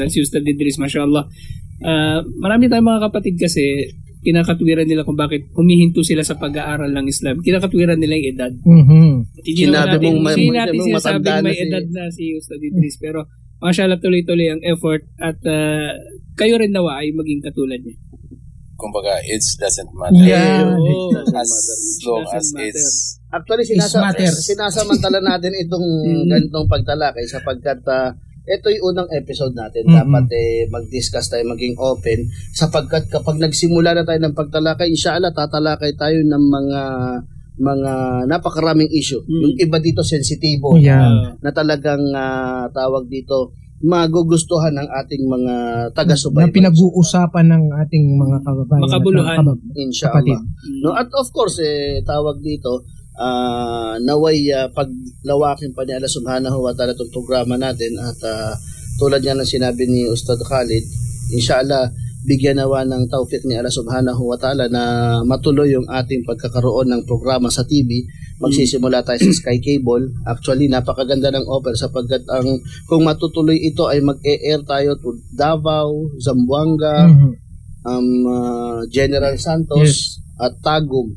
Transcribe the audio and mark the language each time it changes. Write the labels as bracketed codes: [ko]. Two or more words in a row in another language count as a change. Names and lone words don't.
[tl] Si Ustad Idris, mashallah, marami tayong mga kapatid kasi kinakatwiran nila kung bakit humihinto sila sa pag-aaral ng Islam. Kinakatwiran nila yung edad. Hindi natin sinasabing may edad na si Ustad Idris, pero mashallah tuloy-tuloy ang effort at kayo rin nawa ay maging katulad niya. Kumbaga, [en] age doesn't matter. As long as it's... [tl] Actually, sinasamantala natin itong ganitong pagtalakay sapagkat ito yung unang episode natin. Dapat mag-discuss tayo, maging open sapagkat kapag nagsimula na tayo ng pagtalakay, inshallah tatalakay tayo ng mga napakaraming issue. Yung iba dito sensitibo na talagang tawag dito magugustuhan ng ating mga Na taga-subaybay. pinag-uusapan ng ating mga kababayan. at Makabuluhan. kapatid. Inshallah. No, at of course, tawag dito, naway paglawakin pa ni Allah [ar] سبحانه وتعالى [tl] itong programa natin at tulad nga ng sinabi ni Ustad Khalid, inshallah, bigyan nawa ng tawfiq ni Allah [ar] سبحانه وتعالى [tl] na matuloy yung ating pagkakaroon ng programa sa TV. Magsisimula tayo sa Sky Cable. Actually, napakaganda ng offer sapagkat kung matutuloy ito ay mag-e-air tayo to Davao, Zamboanga, General Santos at Tagum.